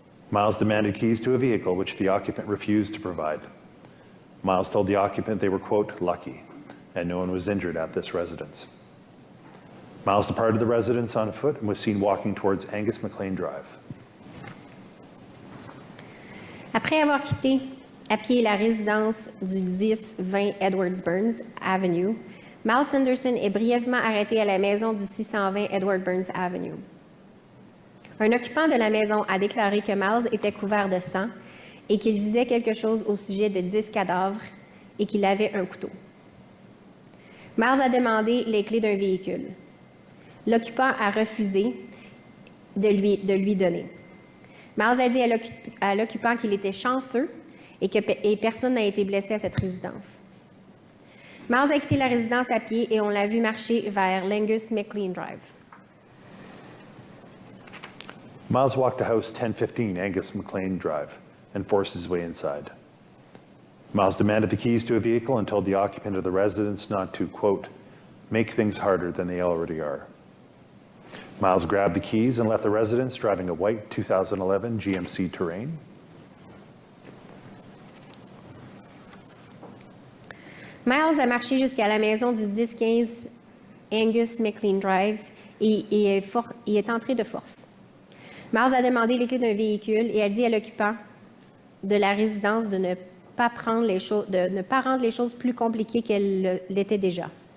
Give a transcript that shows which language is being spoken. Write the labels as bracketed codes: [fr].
[en] Miles demanded keys to a vehicle, which the occupant refused to provide. Miles told the occupant they were, quote, lucky, and no one was injured at this residence. Miles departed the residence on foot and was seen walking towards Angus McLean Drive. [fr] Après avoir quitté à pied la résidence du 10-20 Edwards Burns Avenue, Miles Sanderson est brièvement arrêté à la maison du 620 Edward Burns Avenue. Un occupant de la maison a déclaré que Miles était couvert de sang et qu'il disait quelque chose au sujet de 10 cadavres et qu'il avait un couteau. Miles a demandé les clés d'un véhicule. L'occupant a refusé de lui donner. Miles a dit à l'occupant qu'il était chanceux et personne n'a été blessé à cette résidence. Miles a quitté la résidence à pied et on l'a vu marcher vers l'Angus McLean Drive. [en] Miles walked to house 1015 Angus McLean Drive and forced his way inside. Miles demanded the keys to a vehicle and told the occupant of the residence not to, quote, make things harder than they already are. Miles grabbed the keys and left the residence driving a white 2011 GMC Terrain. [fr] Miles a marché jusqu'à la maison du 1015 Angus McLean Drive et est entré de force. Miles a demandé les clés d'un véhicule et a dit à l'occupant de la résidence de ne pas rendre les choses plus compliquées qu'elles l'étaient déjà.